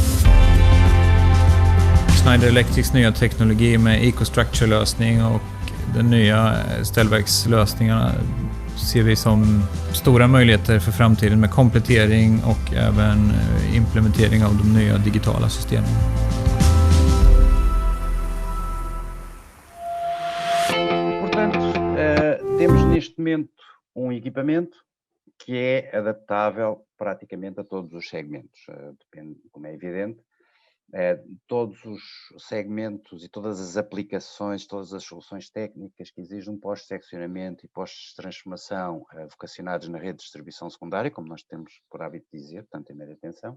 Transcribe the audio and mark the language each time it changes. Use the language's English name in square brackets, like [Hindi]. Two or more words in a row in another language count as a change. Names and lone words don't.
[Swedish] Schneider Electrics nya teknologi med EcoStructure-lösning och den nya ställverkslösningarna ser vi som stora möjligheter för framtiden med komplettering och även implementering av de nya digitala systemen. [Portuguese] Portanto, temos neste momento equipamento que é adaptável praticamente a todos os segmentos. Depende, como é evidente, todos os segmentos e todas as aplicações, todas as soluções técnicas que exigem um pós-seccionamento e pós-transformação vocacionados na rede de distribuição secundária, como nós temos por hábito de dizer, tanto em média tensão.